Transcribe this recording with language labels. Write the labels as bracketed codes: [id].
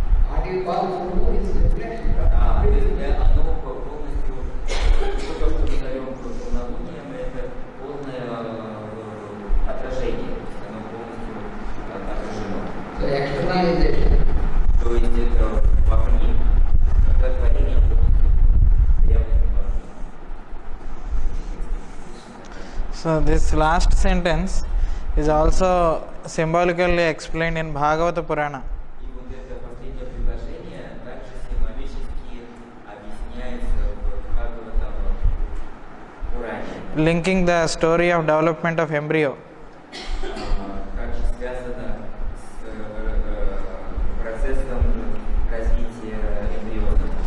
[en] What you call full moon is reflection. [ru] то есть оно полностью, то, что мы назовем полнолунием, это полное отражение, оно полностью отражено. [en] So externalization. [ru] То есть это вовне, когда творение полностью проявлено вовне. [en] So this last sentence is also symbolically explained in Bhagavata Purana. [ru] И вот это последнее предложение также символически объясняется в Бхагаватам Пуране. [en] Linking the story of development of embryo. [ru] Также связано с процессом развития эмбриона.